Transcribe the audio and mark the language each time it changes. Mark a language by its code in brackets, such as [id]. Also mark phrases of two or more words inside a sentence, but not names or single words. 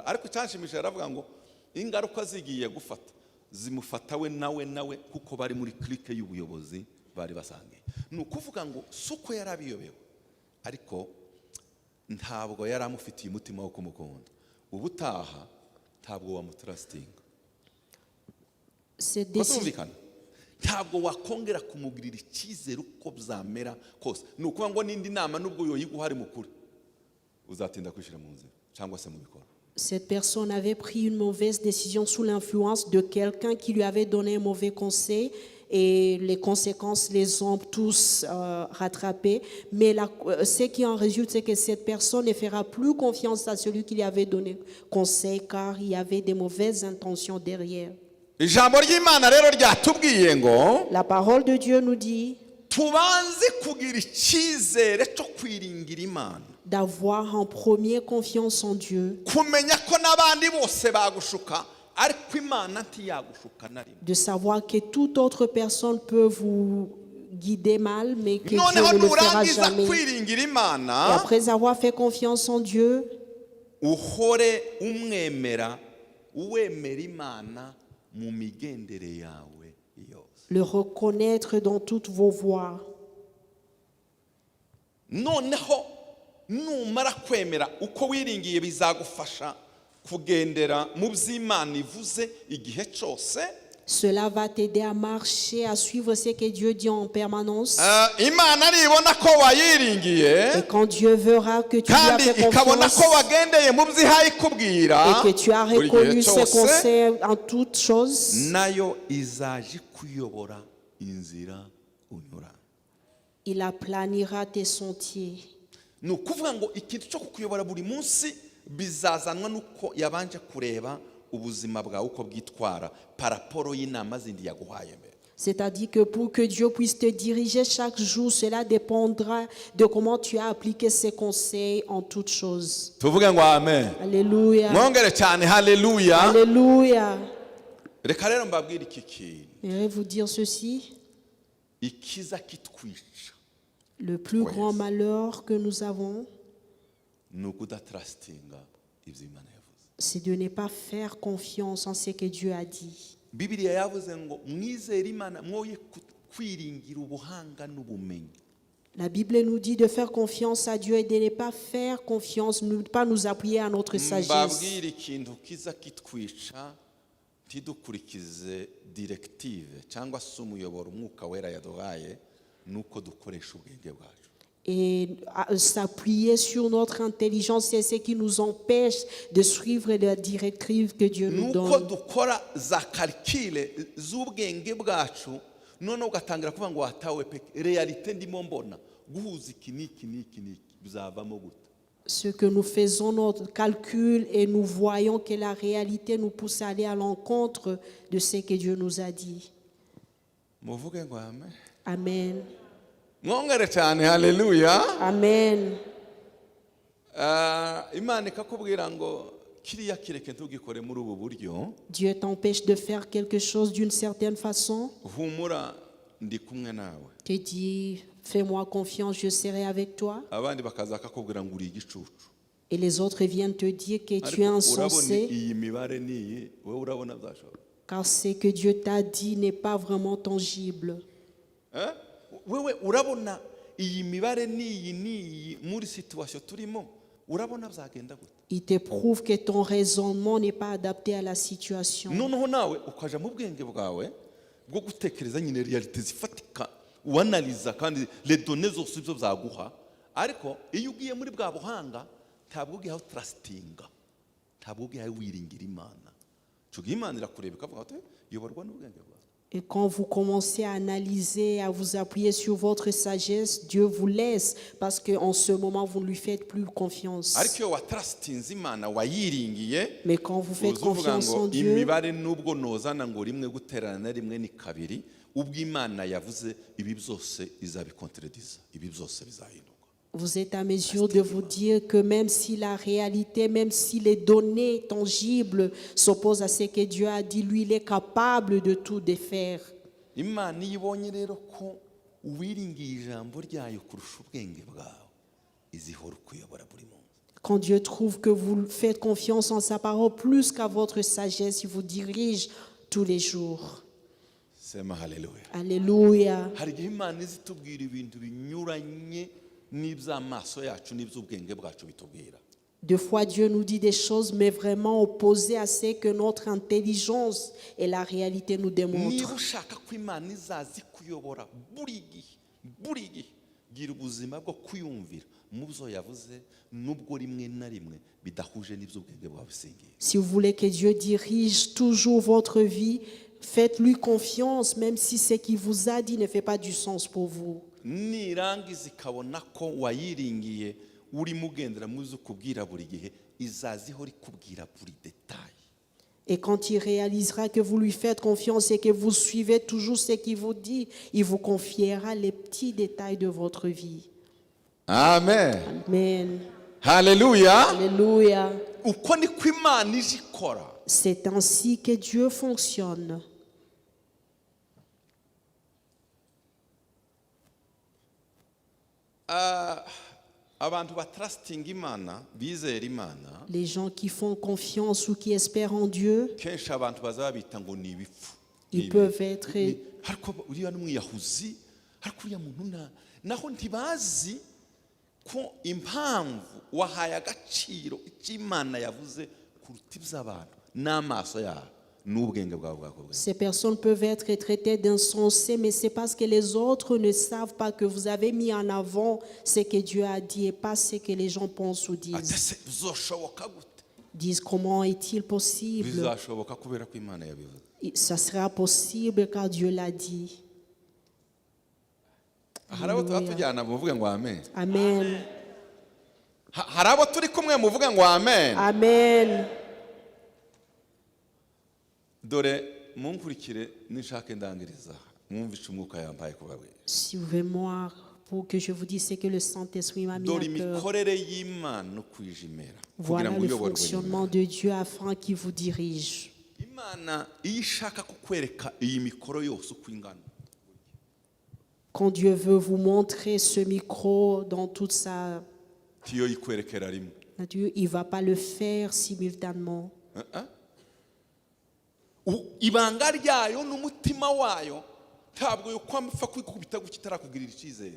[rw] Ariko cyanshimishije aravuga ngo ingaruka zigiye gufata zimufata we nawe kuko bari muri clique y'ubuyobozi bari basangiye. Ni ukuvuga ngo suko yari abiyobewe, ariko ntabwo yari amufitiye umutima wo kumukunda. Ubutaha ntabwo wamutrustinga. [fr] Cette décision, [rw] ntabwo wakongera kumugirira icyizere uko byamera kose. Ni ukuvuga ngo n'indi nama n'ubwo yoyiguha ari mukuri uzatinda kwishyira mu nzira cyangwa se mu bikorwa. [fr] cette personne avait pris une mauvaise décision sous l'influence de quelqu'un qui lui avait donné un mauvais conseil et les conséquences les ont tous rattrapés. Mais ce qui en résulte, c'est que cette personne ne fera plus confiance à celui qui lui avait donné conseil car il y avait des mauvaises intentions derrière. [rw] Ijambo ry'Imana rero ryatubwiye ngo [fr] La parole de Dieu nous dit [rw] tubanze kugira icyizere cyo kwiringira Imana, [fr] d'avoir en premier confiance en Dieu, [rw] kumenya ko n'abandi bose bagushuka ariko Imana ntiyagushuka na rimwe. [fr] de savoir que toute autre personne peut vous guider mal, mais que Dieu [rw] Noneho [fr] ne le fera [rw] nurangiza [fr] jamais. [rw] kwiringira [fr] Et [rw] Imana [fr] après avoir fait confiance en Dieu, [rw] uhore umwemera Imana mu migendere yawe yose. [fr] le reconnaître dans toutes vos voies. [rw] Noneho numara kwemera uko wiringiye bizagufasha kugendera mu by'Imana ivuze igihe cyose. [fr] Cela va t'aider à marcher, à suivre ce que Dieu dit en permanence. [rw] Imana nibona ko wayiringiye [fr] Et quand Dieu verra que tu lui as [rw] kandi [fr] fait [rw] ikabona [fr] confiance [rw] ko wagendeye mu byihaye ikubwira [fr] et que tu as [rw] buri gihe [fr] reconnu ses [rw] cyose, [fr] conseils en toutes choses, [rw] nayo izaje kuyobora inzira unyura. [fr] il aplanira tes sentiers. [rw] Ni ukuvuga ngo ikintu cyo kukuyobora buri munsi bizazanwa nuko yabanje kureba ubuzima bwawe uko bwitwara paraporo y'inama zindi yaguhaye mbere. [fr] C'est-à-dire que pour que Dieu puisse te diriger chaque jour, cela dépendra de comment tu as appliqué ses conseils en toutes choses. [rw] Tuvuge ngo amen. [fr] Alléluia. [rw] Mwongere cyane haleluya. [fr] Alléluia. [rw] Reka rero mbabwire iki kintu. [fr] J'aimerais vous dire ceci. [rw] Ikiza kitwica [fr] Le plus Oui. grand malheur que nous avons, [rw] ni ukudatrasitinga ibyo Imana yavuze. [fr] c'est de ne pas faire confiance en ce que Dieu a dit. [rw] Bibiliya yavuze ngo mwizere Imana mwoye kwiringira ubuhanga n'ubumenyi. [fr] La Bible nous dit de faire confiance à Dieu et de ne pas faire confiance, ne pas nous appuyer à notre sagesse. [rw] Mbabwira ikintu kiza kitwica tidukurikize directive cyangwa se umuyoboro umwuka wera yaduhaye nuko dukoresha ubwenge bwacu. [fr] Et s'appuyer sur notre intelligence, c'est ce qui nous empêche de suivre la directive que Dieu nous [rw] Nuko [fr] donne. [rw] dukora za calcule z'ubwenge bwacu none ugatangira kuvuga ngo watawe peke realite ndimo mbona guhuza iki n'iki n'iki n'iki bizavamo gute. [fr] Ce que nous faisons, notre calcul, et nous voyons que la réalité nous pousse à aller à l'encontre de ce que Dieu nous a dit. [rw] Muvuge ngo amen. Amen. Mwongere cyane haleluya. Amen. Imana ikakubwira ngo kiriya kireke ntugikore muri ubu buryo. [fr] Dieu t'empêche de faire quelque chose d'une certaine façon. [rw] Humura ndi kumwe nawe. [fr] Te dit, fais-moi confiance, je serai avec toi. [rw] Abandi bakaza bakakubwira ngo uri igicucu. [fr] Et les autres viennent te dire que tu es [rw] Urabona [fr] insensé, [rw] iyi mibare niyi wowe urabona byashobora. [fr] car ce que Dieu t'a dit n'est pas vraiment tangible. [rw] Wewe urabona iyi mibare niyi muri situation turimo urabona byagenda gute. [fr] Il te prouve que ton raisonnement n'est pas adapté à la situation. [rw] Noneho nawe ukaja mu bwenge bwawe bwo gutekereza nyine realite zifatika uanaliza kandi [fr] les données [rw] zose ibyo byaguha, ariko iyo ugiye muri bwa buhanga ntabwo ugiye trustinga, ntabwo ugiye wiringira Imana. Cugira Imana irakureba ikavuga ati yoborwa n'ubwenge bwawe. [fr] Et quand vous commencez à analyser, à vous appuyer sur votre sagesse, Dieu vous laisse parce qu'en ce moment, vous ne lui faites plus confiance. [rw] Ariko iyo watrustinze Imana wayiringiye, [fr] Mais quand vous faites [rw] uzuvuga [fr] confiance en [rw] ngo [fr] Dieu, [rw] imibare nubwo nozana ngo rimwe guterana na rimwe ni kabiri, ubwo Imana yavuze ibi byose izabikontredisa, ibi byose bizahinduka. [fr] vous êtes à mesure de vous dire que même si la réalité, même si les données tangibles s'opposent à ce que Dieu a dit, lui, il est capable de tout défaire. [rw] Imana iyo ibonye rero ko wiringiye ijambo ryayo kurusha ubwenge bwawe izihora ukuyobora buri munsi. [fr] Quand Dieu trouve que vous faites confiance en sa parole plus qu'à votre sagesse, il vous dirige tous les jours. [rw] Sema haleluya. [fr] Alléluia. [rw] Hari igihe Imana izitubwira ibintu binyuranye n'iby'amaso yacu n'iby'ubwenge bwacu bitubwira. [fr] Deux fois, Dieu nous dit des choses, mais vraiment opposées à ce que notre intelligence et la réalité nous [rw] Niba [fr] démontrent. [rw] ushaka ko Imana izazi kuyobora buri gihe gira ubuzima bwo kuyumvira mu byo yavuze nubwo rimwe na rimwe bidahuje n'iby'ubwenge bwawe usingiye. [fr] Si vous voulez que Dieu dirige toujours votre vie, faites-lui confiance, même si ce qu'il vous a dit ne fait pas du sens pour vous. [rw] Nirangiza ikabona ko wayiringiye urimo ugendera mu zo kubwira buri gihe izazi ihora ikubwira buri detail. [fr] Et quand il réalisera que vous lui faites confiance et que vous suivez toujours ce qu'il vous dit, il vous confiera les petits détails de votre vie. [rw] Amen. Amen. Haleluya. [fr] Alléluia. [rw] Uko niko Imana ije ikora. [fr] C'est ainsi que Dieu fonctionne. [rw] Abantu batrustinga Imana bizera Imana [fr] Les gens qui font confiance ou qui espèrent en Dieu, [rw] kenshi abantu baza babita ngo ni ibipfu. [fr] ils peuvent être... [rw] Ariko uriya n'umwiyahuzi ariko uriya muntu naho ntibazi ko impamvu wahaye agaciro icyo Imana yavuze kuruta iby'abantu n'amaso yabo n'ubwenge bwawe bwakobwa. [fr] Ces personnes peuvent être traitées d'insensées, mais c'est parce que les autres ne savent pas que vous avez mis en avant ce que Dieu a dit et pas ce que les gens pensent ou disent. [rw] Atese bizoshoboka gute? [fr] Disent comment est-il possible? [rw] Bizashoboka kubera ko Imana yabivuze. [fr] Ça sera possible car Dieu l'a dit. [rw] Hari abo tuba tujyana muvuge ngo amen. Amen. Hari abo turi kumwe muvuge ngo amen. Amen. Dore munkurikire nishake ndangiriza mwumvishe umwuka yampaye kubabwira. [fr] Suivez-moi pour que je vous dise ce que le Saint-Esprit m'a mis [rw] Dore [fr] à cœur. [rw] imikorere y'Imana no kwijimera kugira [fr] Voilà [rw] ngo [fr] le [rw] uyoborwe. [fr] fonctionnement de Dieu afin qu'il vous dirige. [rw] Imana iyo ishaka kukwereka iyi mikoro yose uko ingana [fr] Quand Dieu veut vous montrer ce micro dans toute sa [rw] tiyo yikwerekera rimwe. [fr] nature, il ne va pas le faire simultanément. [rw] Ibanga ryayo n'umutima wayo ntabwo yo kwamfa kwikubita kitarakugirira icyizere.